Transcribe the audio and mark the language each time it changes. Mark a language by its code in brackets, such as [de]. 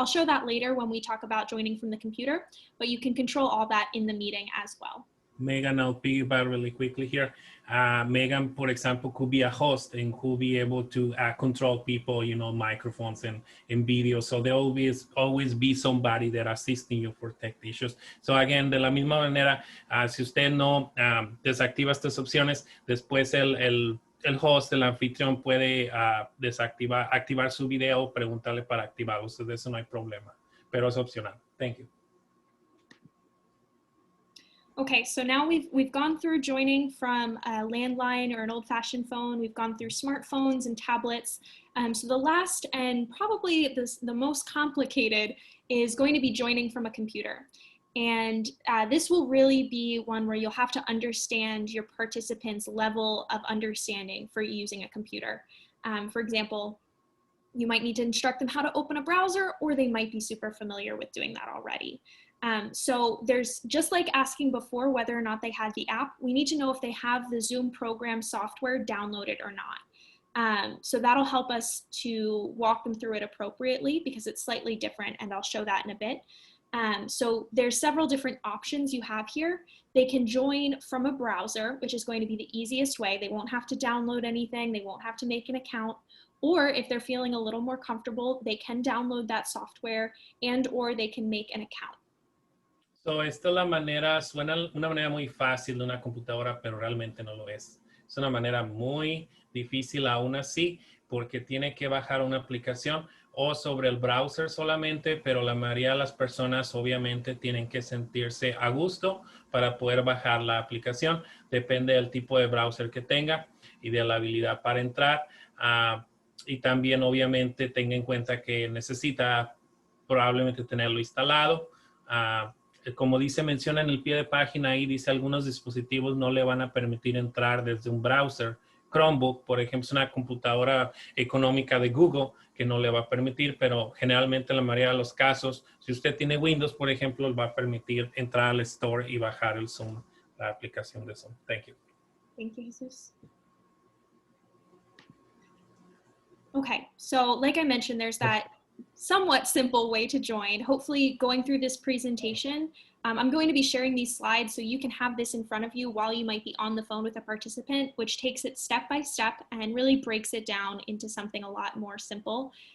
[en] I'll show that later when we talk about joining from the computer, but you can control all that in the meeting as well. Megan, I'll piggyback really quickly here. Megan, for example, could be a host and could be able to control people, microphones and video. So there will always be somebody that assisting you for tech issues. So again, [es] de la misma manera, si usted no desactiva estas opciones, después el host, el anfitrión puede activar su video, preguntarle para activarlo. So de eso no hay problema, pero es opcional. [en] Thank you. Okay, so now we've gone through joining from a landline or an old-fashioned phone. We've gone through smartphones and tablets. So the last and probably the most complicated is going to be joining from a computer. And this will really be one where you'll have to understand your participants' level of understanding for using a computer. For example, you might need to instruct them how to open a browser, or they might be super familiar with doing that already. So there's, just like asking before whether or not they had the app, we need to know if they have the Zoom program software downloaded or not. So that'll help us to walk them through it appropriately because it's slightly different, and I'll show that in a bit. So there's several different options you have here. They can join from a browser, which is going to be the easiest way. They won't have to download anything. They won't have to make an account. Or if they're feeling a little more comfortable, they can download that software and or they can make an account. [es] So esta es la manera, suena una manera muy fácil de una computadora, pero realmente no lo es. Es una manera muy difícil aún así, porque tiene que bajar una aplicación o sobre el browser solamente, pero la mayoría de las personas obviamente tienen que sentirse a gusto para poder bajar la aplicación. Depende del tipo de browser que tenga y de la habilidad para entrar. Y también obviamente tenga en cuenta que necesita probablemente tenerlo instalado. Como menciona en el pie de página ahí, dice algunos dispositivos no le van a permitir entrar desde un browser. Chromebook, por ejemplo, es una computadora económica de Google que no le va a permitir, pero generalmente en la mayoría de los casos, si usted tiene Windows, por ejemplo, le va a permitir entrar al store y bajar el Zoom, la aplicación de Zoom. [en] Thank you. Thank you, Jesus. Okay, so like I mentioned, there's that somewhat simple way to join. Hopefully going through this presentation, I'm going to be sharing these slides so you can have this in front of you while you might be on the phone with a participant, which takes it step by step and really breaks it down into something a lot more simple.